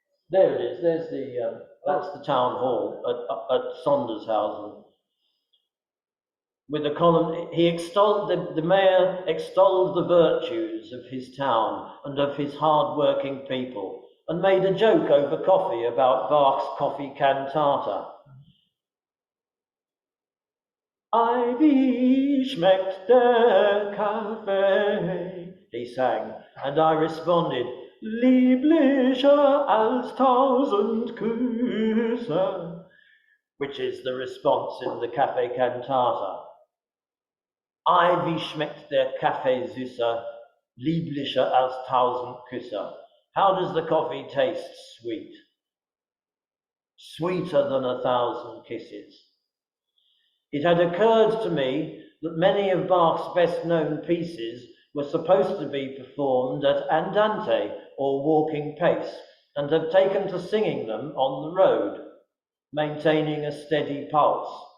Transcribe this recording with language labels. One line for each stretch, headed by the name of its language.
English: There it is. There's that's the town hall at Sondershausen. With a column, the mayor extolled the virtues of his town and of his hard-working people, and made a joke over coffee about Bach's coffee cantata.
German: Wie schmeckt der Kaffee?
English: He sang, and I responded,
German: lieblicher als 1000 Küsse,
English: which is the response in the cafe cantata.
German: Wie schmeckt der Kaffee süßer, lieblicher als 1000 Küsse?
English: How does the coffee taste sweet? Sweeter than 1,000 kisses. It had occurred to me that many of Bach's best-known pieces were supposed to be performed at andante, or walking pace, and have taken to singing them on the road, maintaining a steady pulse.